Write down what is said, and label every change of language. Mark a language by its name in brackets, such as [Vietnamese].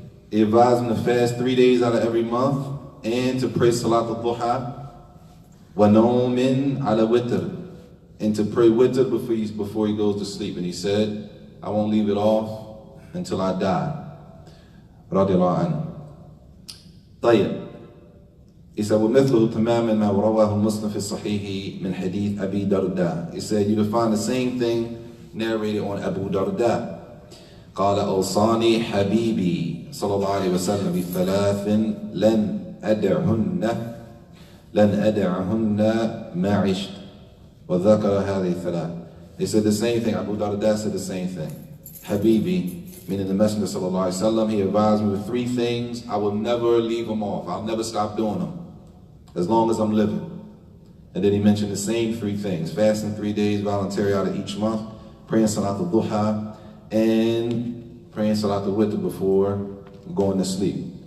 [English] He advised him to fast 3 days out of every month and to pray Salat al-Duha [Arabic] wa nawmin ala witr, [English] and to pray witr before he goes to sleep. And he said, I won't leave it off until I die. [Arabic] Radiallahu anhu. طيب. [English] He said, [Arabic] وَمِثْلُهُ تَمَامًا مَا وَرَوَاهُ مُسْلِمٌ فِي الصَّحِيحِ مِنْ حَدِيثِ أَبِي دَرْدَاء. [English] He said, you will find the same thing narrated on Abu Darda. [Arabic] قال أوصاني حبيبي صلى الله عليه وسلم بثلاث لن أدعهن ما عشت وذكر هذه الثلاث. [English] He said the same thing. Abu Darda said the same thing. Habibi, meaning the Messenger sallallahu alaihi wasallam, he advised me with 3 things. I will never leave them off. I'll never stop doing them as long as I'm living. And then he mentioned the same 3 things: fasting 3 days voluntary out of each month, praying Salat al-Duha, and praying Salat al-Witr before going to sleep.